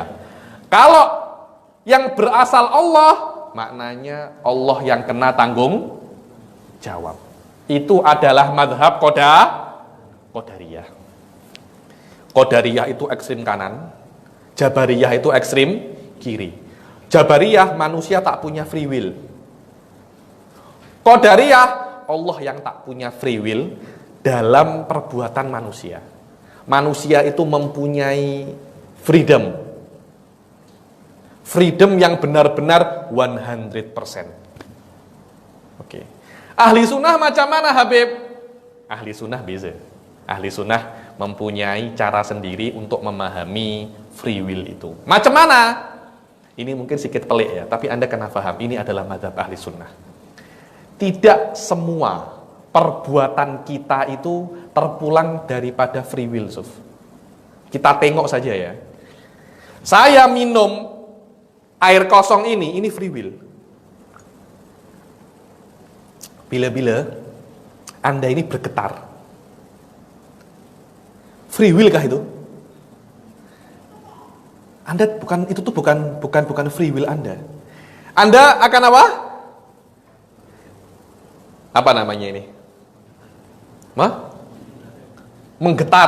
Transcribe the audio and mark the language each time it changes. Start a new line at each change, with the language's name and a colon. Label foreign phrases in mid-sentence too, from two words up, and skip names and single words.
Malay: Kalau yang berasal Allah, maknanya Allah yang kena tanggung jawab. Itu adalah madhab Qadariyah. Qadariyah itu ekstrim kanan, Jabariyah itu ekstrim kiri. Jabariyah manusia tak punya
English: free will.
Malay: Qadariyah Allah yang tak punya
English: free will
Malay: dalam perbuatan manusia. Manusia itu mempunyai freedom. Freedom yang benar-benar 100%. Oke. Ahli sunnah macam mana Habib? Ahli sunnah beza. Ahli sunnah mempunyai cara sendiri untuk memahami
English: free will
Malay: itu. Macam mana? Ini mungkin sedikit pelik ya, tapi Anda kena paham, ini adalah mazhab ahli sunnah. Tidak semua perbuatan kita itu terpulang daripada
English: free will,
Malay: Suf. Kita tengok saja ya. Saya minum air kosong ini
English: free will.
Malay: Bila-bila Anda ini bergetar,
English: free will
Malay: kah itu? Anda bukan
English: free will
Malay: Anda. Anda akan apa? Apa namanya ini? Menggetar.